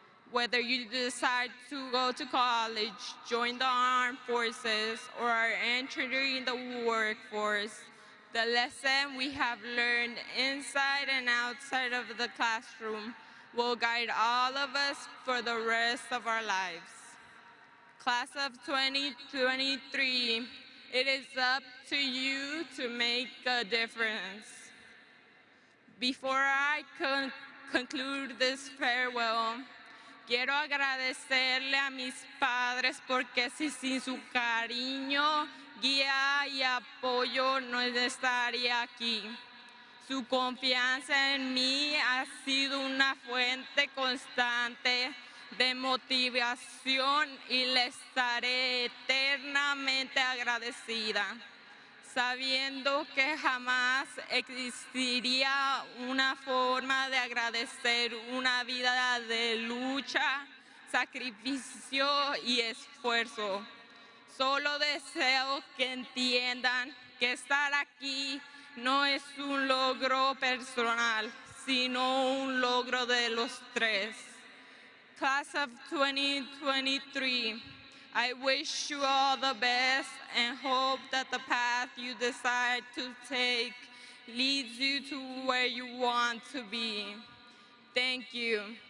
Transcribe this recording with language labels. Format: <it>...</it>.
<en>Whether you decide to go to college, join the armed forces, or are entering the workforce, the lesson we have learned inside and outside of the classroom will guide all of us for the rest of our lives. Class of 2023, it is up to you to make a difference. Before I conclude this farewell,</en> <es>quiero agradecerle a mis padres porque sin su cariño, guía y apoyo no estaría aquí. Su confianza en mí ha sido una fuente constante de motivación y le estaré eternamente agradecida, sabiendo que jamás existiría una forma de agradecer una vida de lucha, sacrificio y esfuerzo. Solo deseo que entiendan que estar aquí no es un logro personal, sino un logro de los tres.</es> <en>Class of 2023, I wish you all the best and hope that the path you decide to take leads you to where you want to be. Thank you.</en>